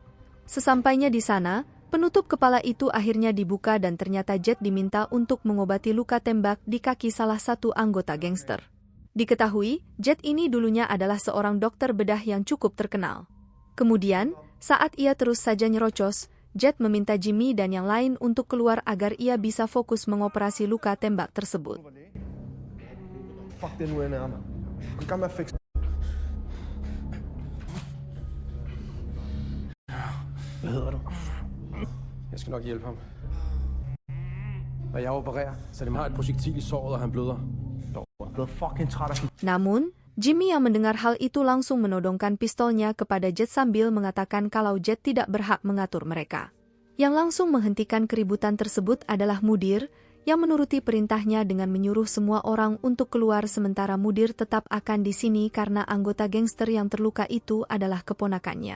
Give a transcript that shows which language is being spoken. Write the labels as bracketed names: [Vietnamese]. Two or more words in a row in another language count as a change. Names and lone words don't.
[Indonesian] Sesampainya di sana, penutup kepala itu akhirnya dibuka dan ternyata Jet diminta untuk mengobati luka tembak di kaki salah satu anggota gangster. Diketahui, Jet ini dulunya adalah seorang dokter bedah yang cukup terkenal. Kemudian, saat ia terus saja nyerocos, Jet meminta Jimmy dan yang lain untuk keluar agar ia bisa fokus mengoperasi luka tembak tersebut. [Danish] Hvad hedder du? Jeg skal nok hjælpe ham. Når jeg opererer, så de har et projektil i såret, og han bløder. [Indonesian] Namun, Jimmy yang mendengar hal itu langsung menodongkan pistolnya kepada Jet sambil mengatakan kalau Jet tidak berhak mengatur mereka. Yang langsung menghentikan keributan tersebut adalah Mudir, yang menuruti perintahnya dengan menyuruh semua orang untuk keluar sementara Mudir tetap akan di sini karena anggota gangster yang terluka itu adalah keponakannya.